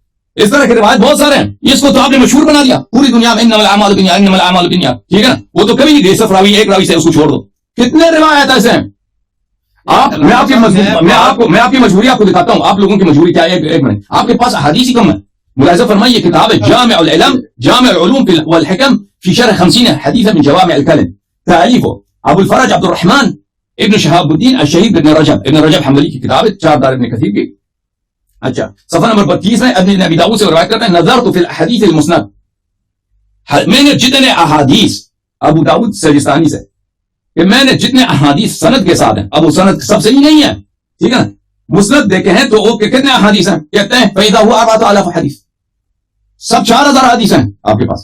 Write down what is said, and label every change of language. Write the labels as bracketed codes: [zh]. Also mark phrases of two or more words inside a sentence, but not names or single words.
[ur] اس طرح کی روایت بہت سارے ہیں. اس کو تو آپ نے مشہور بنا دیا پوری دنیا میں, [ar] انما الاعمال بالنیات, انما الاعمال بالنیات, [ur] ٹھیک ہے نا. وہ تو کبھی نہیں گئے, صرف راوی ایک راوی سے اس کو چھوڑ دو. کتنے روایت ایسے ہیں. میں آپ کی مجبوری آپ کو دکھاتا ہوں. آپ لوگوں کی مجبوری کیا ہے, ایک منٹ. آپ کے پاس احادیث ہی کم ہے. ملاحظہ فرمائیے, یہ کتاب ہے جامع العلم, [ar] جامع العلوم والحکم فی شرح 50 حدیث من جوامع الکلم, [ur] تالیف ابو الفرج عبد الرحمن ابن شہاب الدین الشہید ابن رجب حنبلی کی کتاب ہے, 4 دار ابن کثیر کی. اچھا, صفحہ نمبر 32 میں ابن ابی داؤد سے روایت کرتے ہیں, [ar] نظرت فی الحدیث المسند, [ur] میں نے جتنے احادیث ابو داؤد سجستانی سے, کہ میں نے جتنے احادیث سند کے ساتھ ہیں, اب وہ سند سب صحیح نہیں ہے, ٹھیک ہے نا, مسند دیکھے ہیں تو وہ کتنے احادیث ہیں, کہتے ہیں پیدا ہوا 4000 حدیث, سب 4000 حدیث ہیں آپ کے پاس.